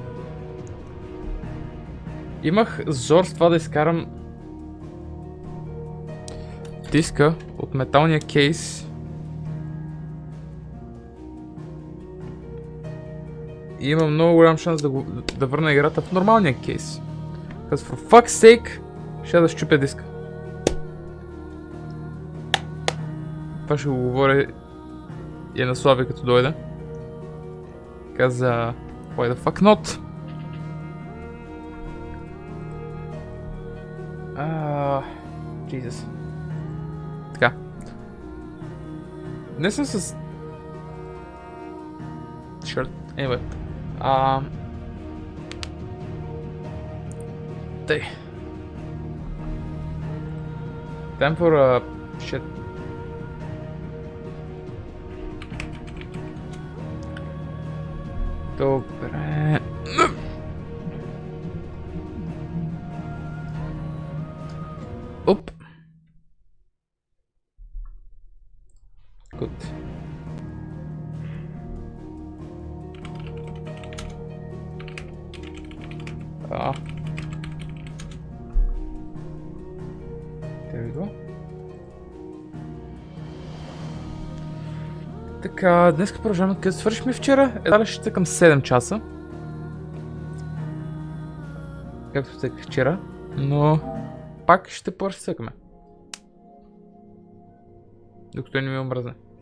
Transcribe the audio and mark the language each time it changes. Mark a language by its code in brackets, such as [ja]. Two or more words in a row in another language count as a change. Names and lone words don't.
[bg] Имах зор с това да изкарам диска от металния кейс. И имам много голям шанс да върна играта в нормалния кейс. [en] Because for fuck's sake, [bg] ще да щупя диска. Това ще го говоря и на Слави като дойде. Каза, [en] why the fuck not? Jesus. [bg] Така. Днес съм с... [en] Shirt. Anyway. Тъй. Time for a shit. [bg] Добре. Оп. [en] Good. There we go. [bg] Така, днес продължаваме къде свършихме вчера. Едва ли ще цъкам 7 часа. Както цъках вчера. Но пак ще цъкаме. Докато не ми омръзне.